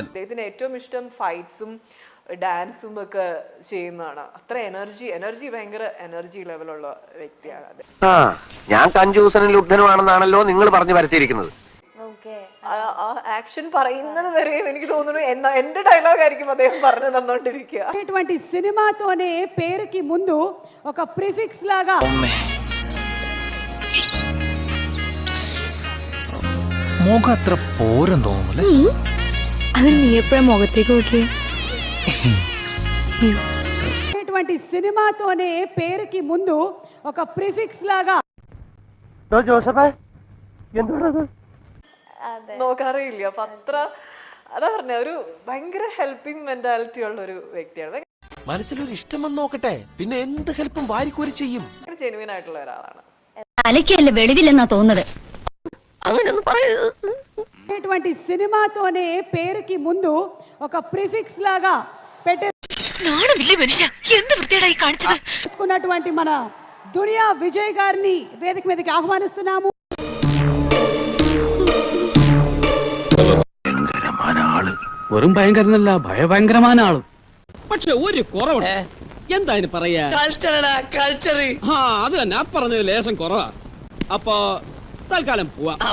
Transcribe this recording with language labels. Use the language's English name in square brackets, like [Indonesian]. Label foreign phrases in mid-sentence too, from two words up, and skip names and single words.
[Malayalam] അദ്ദേഹത്തിന് ഏറ്റവും ഇഷ്ടം [English] fights-um dance-um [Malayalam] ഒക്കെ ചെയ്യുന്നതാണ്. അത്ര എനർജി ഭയങ്കര [English] energy level-ulla [Malayalam] വ്യക്തിയാണ്. ഞാൻ കഞ്ചൂസനും ലുബ്ധനുമാണെന്നാണല്ലോ നിങ്ങൾ പറഞ്ഞു വരുത്തിയിരിക്കുന്നത്. ആ ആക്ഷൻ പറയുന്നത് വരെയും എനിക്ക് തോന്നുന്നു എന്റെ ഡയലോഗ് ആയിരിക്കും അദ്ദേഹം പറഞ്ഞു തന്നോണ്ടിരിക്കുക. [Telugu] సినిమాతోనే పేరుకి ముందు ఒక ప్రిఫిక్స్ లాగా [Malayalam] മുഖം അത്ര പോരം തോന്നുന്നു. അത് നീ എപ്പോഴും മുഖത്തേക്ക് നോക്കിയേ. [Telugu] సినిమాతోనే పేరుకి ముందు ఒక ప్రిఫిక్స్ లాగా [Malayalam] നോക്കാറില്ല. അപ്പൊ അത്ര അതാ പറഞ്ഞ ഒരു ഭയങ്കര [English] helping mentality [Malayalam] ഉള്ള ഒരു വ്യക്തിയാണ്. മനസ്സിലൊരു ഇഷ്ടം വന്ന് നോക്കട്ടെ, പിന്നെ എന്ത് ഹെൽപ്പും വാരിക്കോരി ചെയ്യും. ജെനുവിൻ ആയിട്ടുള്ള ഒരാളാണ്. തലയ്ക്കല്ല വെളിവില്ലെന്നാ തോന്നുന്നത്. അങ്ങനെയൊന്നും പറയരുത്. [Telugu] సినిమాతోనే పేరుకి ముందు ఒక ప్రిఫిక్స్ లాగా పెట్టేసుకున్నటువంటి మన దునియా విజయ్ గారిని వేదిక మీదకి ఆహ్వానిస్తున్నాము. [Malayalam] വെറും ഭയങ്കരനല്ല, ഭയഭയങ്കരമായ ആള്. പക്ഷെ ഒരു കുറവുണ്ട്. എന്താ പറയാ, അത് തന്നെ പറഞ്ഞത് ലേശം കുറവാ. അപ്പൊ തൽക്കാലം പോവാ.